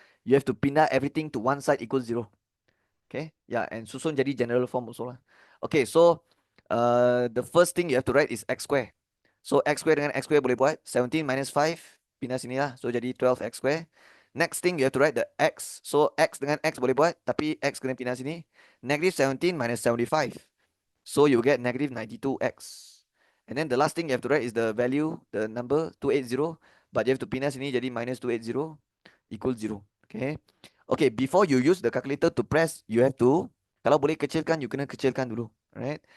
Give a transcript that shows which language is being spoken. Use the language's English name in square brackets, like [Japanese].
[English] You have to pindah everything to one side equals 0. Okay, yeah, and [Malay] susun jadi [English] general form also lah. Okay, so the first thing you have to write is x square. [Malay] So x square dengan x square boleh buat 17 minus 5, pindah sini lah. So jadi [English] 12x square. Next thing you have to write the x. [Malay] So x dengan x boleh buat, tapi x kena pindah sini. [English] Negative 17 minus 75. So you get negative 92x. And then the last thing you have to write is the value, the number 280. But you have to [Malay] pindah sini jadi [English] minus 280 equals 0. Okay. Okay, before you use the calculator to press, you have to, [Malay] kalau boleh kecilkan, you kena kecilkan dulu. [English] Right?